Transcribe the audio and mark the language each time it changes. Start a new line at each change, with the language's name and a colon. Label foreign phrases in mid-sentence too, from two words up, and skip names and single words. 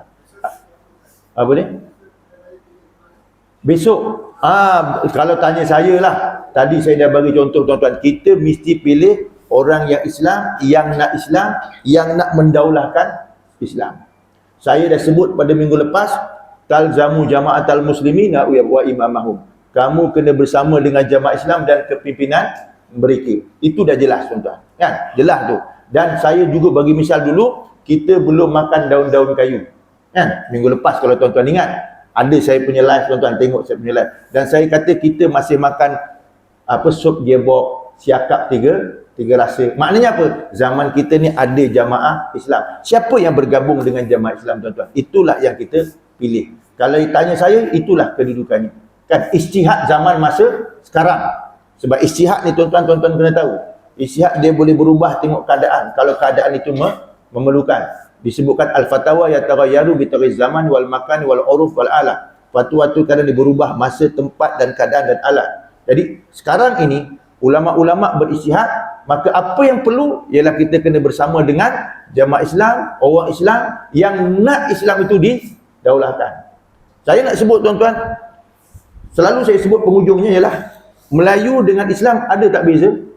Malay: Apa ni? Besok. Kalau tanya saya lah. Tadi saya dah bagi contoh tuan-tuan. Kita mesti pilih orang yang Islam, yang nak mendaulahkan Islam. Saya dah sebut pada minggu lepas,
Arabic: تلزم جماعة المسلمين وإمامهم.
Malay: Kamu kena bersama dengan jamaah Islam dan kepimpinan mereka. Itu dah jelas tuan-tuan. Kan? Jelas tu. Dan saya juga bagi misal dulu, kita belum makan daun-daun kayu. Kan? Minggu lepas kalau tuan-tuan ingat, ada saya punya live tuan-tuan, tengok saya punya live. Dan saya kata kita masih makan sup gearbox, siakap tiga rasa. Maknanya apa? Zaman kita ni ada jamaah Islam. Siapa yang bergabung dengan jamaah Islam tuan-tuan? Itulah yang kita pilih. Kalau tanya saya, itulah kedudukannya. Kan ijtihad zaman masa sekarang. Sebab ijtihad ni tuan-tuan kena tahu. Ijtihad dia boleh berubah tengok keadaan. Kalau keadaan itu memerlukan.
Arabic: Disebutkan الفتاوى يتغير بتغير زمان والمكان والعرف والآلات.
Malay: Fatwa tu kadang dia berubah masa, tempat dan keadaan dan alat. Jadi sekarang ini ulama-ulama berijtihad, maka apa yang perlu ialah kita kena bersama dengan jamaah Islam, orang Islam yang nak Islam itu didaulahkan. Saya nak sebut tuan-tuan, selalu saya sebut penghujungnya ialah Melayu dengan Islam ada tak beza?